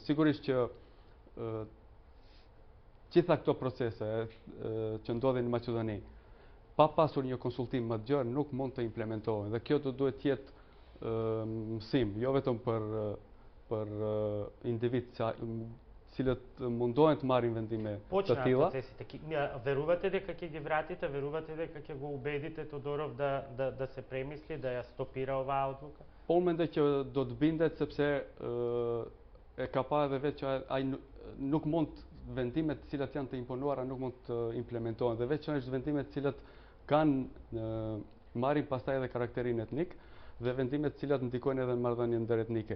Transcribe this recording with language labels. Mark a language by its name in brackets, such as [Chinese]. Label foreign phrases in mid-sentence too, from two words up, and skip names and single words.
[Albanian] Sigurisht që gjitha këto procese që ndodhin në Maqedoni, pa pasur një konsultim më të gjerë nuk mund të implementohen dhe kjo do duhet të jetë mësim, jo vetëm për individ cilët mundohen të marrin vendime të tilla. [Macedonian] Верувате дека ќе ги вратите, верувате дека ќе го убедите Тодоров да се премисли, да ја стопира оваа одлука? [Albanian] Po unë mendoj që do të bindet sepse e ka pa edhe vetë që ai nuk mund vendimet të cilat janë të imponuara nuk mund të implementohen dhe veçanërisht vendimet të cilat kanë marrin pastaj edhe karakterin etnik dhe vendimet të cilat ndikojnë edhe në marrëdhënien ndëretnike.